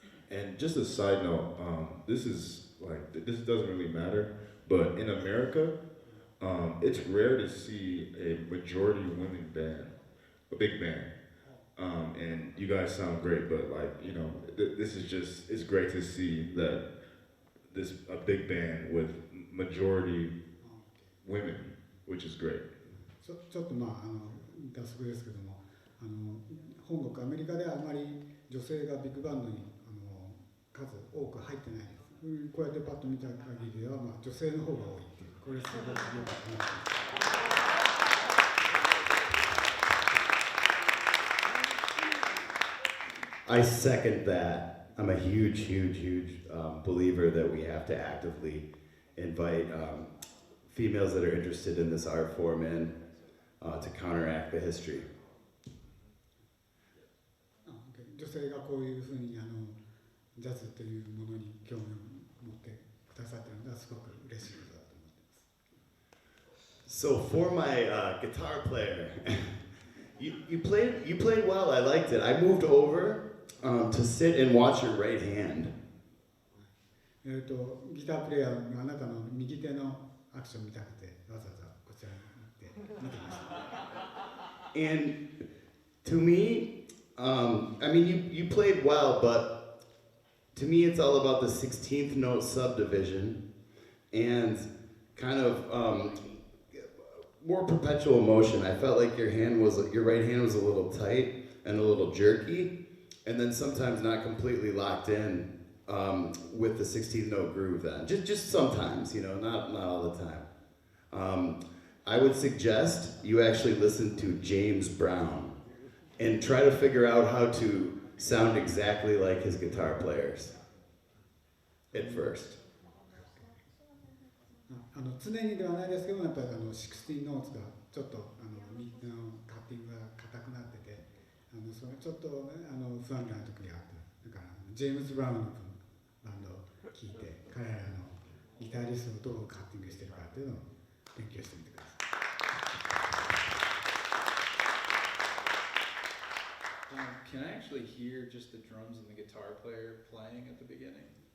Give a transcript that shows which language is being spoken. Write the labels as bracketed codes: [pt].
[en] And just a side note, this doesn't really matter, but in America, it's rare to see a majority women band, a big band. And you guys sound great, but this is just, it's great to see that a big band with majority women, which is great. [ja] ちょっと脱足ですけども、本国アメリカではあまり女性がビッグバンドに数多く入ってないです。こうやってパッと見た限りでは、女性の方が多いっていう、これすごくよく思います。 [en] I second that. I'm a huge believer that we have to actively invite females that are interested in this art form in to counteract the history. [ja] 女性がこういうふうにジャズというものに興味を持ってくださっているのがすごく嬉しいことだと思っています。 [en] So for my guitar player, you played well. I liked it. I moved over to sit and watch your right hand. [ja] ギタープレイヤーがあなたの右手のアクション見たくてわざわざこちらに行って見てました。 [en] And to me, I mean, you played well, but to me, it's all about the 16th note subdivision and kind of more perpetual motion. I felt like your right hand was a little tight and a little jerky, and then sometimes not completely locked in with the 16th note groove. Then just sometimes, not all the time. I would suggest you actually listen to James Brown and try to figure out how to sound exactly like his guitar players at first. [ja] 常にではないですけども、やっぱり16ノーツがちょっと右手のカッティングが硬くなってて、それちょっと不安定な時があって、だからジェームズ・ブラウンのバンドを聴いて、彼らのギタリストをどうカッティングしてるかっていうのを勉強してみてください。 [en] Can I actually hear just the drums and the guitar player playing at the beginning?